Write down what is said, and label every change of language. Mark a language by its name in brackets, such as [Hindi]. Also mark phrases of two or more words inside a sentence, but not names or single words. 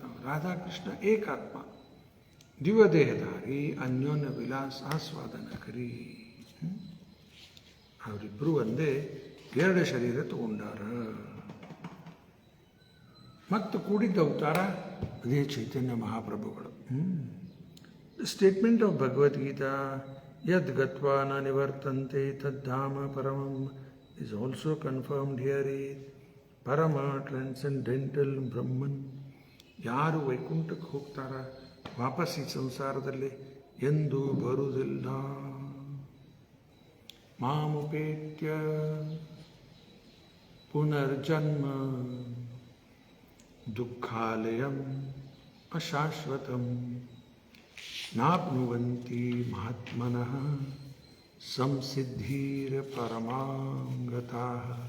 [Bangla] রাধাকৃষ্ণ একাত্ম, দিব্যদেহধারী, অন্যোন্য বিলাস আস্বাদন করি. [Kannada] ಅವರಿಬ್ಬರು ಒಂದೇ, ಎರಡು ಶರೀರ ತಗೊಂಡಾರ. ಮತ್ತು ಕೂಡಿದ್ದ ಅವತಾರ ಅದೇ ಚೈತನ್ಯ ಮಹಾಪ್ರಭುಗಳು. [English] statement of Bhagavadgita [Sanskrit] ಯದ್ ಗತ್ವಾ ನ ನಿವರ್ತಂತೆ ತದ್ಧಾಮ ಪರಮಂ [English] is also confirmed here. param transcendental Brahman. [Kannada] ಯಾರು ವೈಕುಂಠಕ್ಕೆ ಹೋಗ್ತಾರ ವಾಪಸ್ ಈ ಸಂಸಾರದಲ್ಲಿ ಎಂದೂ ಬರುವುದಿಲ್ಲ. [Sanskrit] ಮಾಮುಪೇತ್ಯ ಪುನರ್ಜನ್ಮ ದುಃಖಾಲಯಂ ಅಶಾಶ್ವತಂ ನಾಪ್ನುವಂತಿ ಮಹಾತ್ಮನಃ ಸಂಸಿದ್ಧೀರ ಪರಮಾಂಗತಃ.